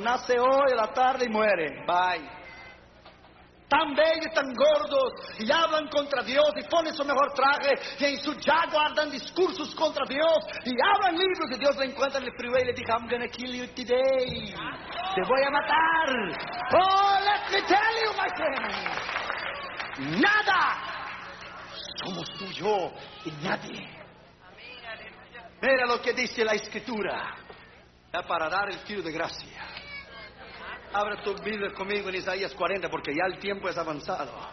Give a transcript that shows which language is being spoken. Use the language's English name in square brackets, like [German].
[Spanish] Nace hoy, a la tarde y muere. Bye. Tan bellos y tan gordos, y hablan contra Dios, y ponen su mejor traje, y en su jaguar dan discursos contra Dios, y hablan libros, y Dios le encuentra en el freeway, y le dice, [English] I'm gonna kill you today. [Spanish] Te voy a matar. [English] Oh, let me tell you, my friend. [Spanish] Nada. Somos tú y yo, y nadie. Mira lo que dice la Escritura. Da para dar el tiro de gracia. Abre tu Biblia conmigo en Isaías 40, porque ya el tiempo es avanzado.